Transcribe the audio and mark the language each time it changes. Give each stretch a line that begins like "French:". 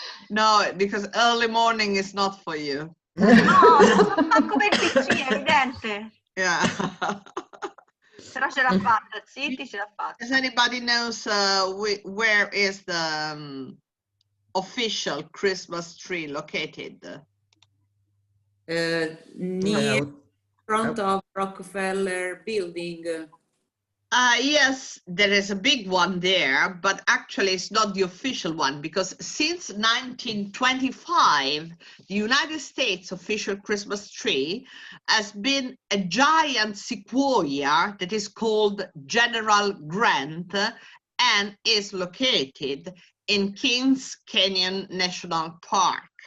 English: No, because early morning is not for you.
Italian: No, sono stanco per il PC, è evidente.
English: Yeah.
Italian: Però ce l'ha fatta, zitti, ce l'ha fatta.
English: Does anybody knows where is the official Christmas tree located? Near front of Rockefeller building. Yes, there is a big one there, but actually it's not the official one, because since 1925, the United States official Christmas tree has been a giant sequoia that is called General Grant and is located in Kings Canyon National Park.